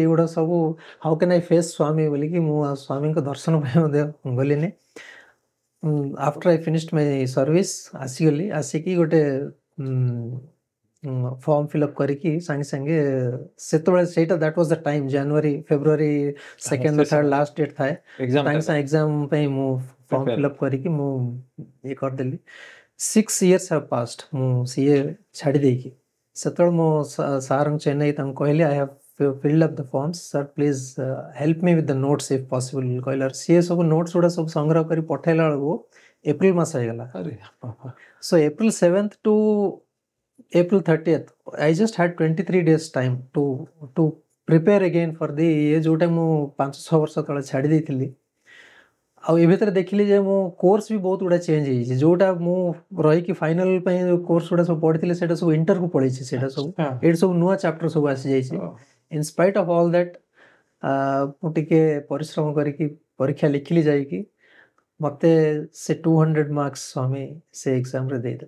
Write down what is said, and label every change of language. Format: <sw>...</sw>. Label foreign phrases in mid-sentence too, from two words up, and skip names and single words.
<or>ଏଇଗୁଡ଼ା ସବୁ</or> <en>how can I face</en> <or>ସ୍ୱାମୀ ବୋଲିକି ମୁଁ ସ୍ୱାମୀଙ୍କ ଦର୍ଶନ ପାଇଁ ମଧ୍ୟ ଗଲିନି।</or> <en>after I finished my service</en> <or>ଆସିଗଲି, ଆସିକି ଗୋଟେ</or> <en>form fillup</en> <or>କରିକି ସାଙ୍ଗେ ସାଙ୍ଗେ ସେତେବେଳେ ସେଇଟା</or> <en>that was the time, January February</en> <or>2nd 3rd</or> <en>last date</en> <or>ଥାଏ, ସାଙ୍ଗେ ସାଙ୍ଗେ ଏକ୍ଜାମ୍ ପାଇଁ ମୁଁ</or> <en>form fillup</en> <or>କରିକି ମୁଁ ଇଏ କରିଦେଲି।</or> <en>6 years have passed</en> <or>ମୁଁ ସିଏ ଛାଡ଼ି ଦେଇକି। ସେତେବେଳେ ମୋ ସାର୍ଙ୍କୁ ଚେନ୍ନାଇ ତାଙ୍କୁ କହିଲି</or> <en>I have filled up the forms, sir please help me with the notes if possible କହିଲା।</en> <or>ସିଏ ସବୁ ନୋଟ୍ସ ଗୁଡ଼ା ସବୁ ସଂଗ୍ରହ କରି ପଠାଇଲା ବେଳକୁ ଏପ୍ରିଲ ମାସ ହେଇଗଲା।</or> <en>ସୋ April 7th to April 30th I just had 23 days time to prepare again for the</en> <or>ଇଏ ଯୋଉଟା ମୁଁ 5-6 ବର୍ଷ ତଳେ ଛାଡ଼ି ଦେଇଥିଲି। ଆଉ ଏ ଭିତରେ ଦେଖିଲି ଯେ ମୋ କୋର୍ସ ବି ବହୁତ ଗୁଡ଼ା ଚେଞ୍ଜ ହେଇଯାଇଛି। ଯୋଉଟା ମୁଁ ରହିକି ଫାଇନାଲ ପାଇଁ କୋର୍ସ ଗୁଡ଼ା ସବୁ ପଢ଼ିଥିଲି ସେଇଟା ସବୁ ଇଣ୍ଟରକୁ ପଳେଇଛି, ସେଇଟା ସବୁ ଏଇଠି ସବୁ ନୂଆ ଚାପ୍ଟର ସବୁ ଆସିଯାଇଛି।</or> <en>in spite of all that</en> <or>ମୁଁ ଟିକେ ପରିଶ୍ରମ କରିକି ପରୀକ୍ଷା ଲେଖିଲି ଯାଇକି, ମୋତେ ସେ 200 ମାର୍କସ୍ ସ୍ୱାମୀ ସେ ଏକ୍ଜାମ୍ରେ ଦେଇଦେଲେ।</or>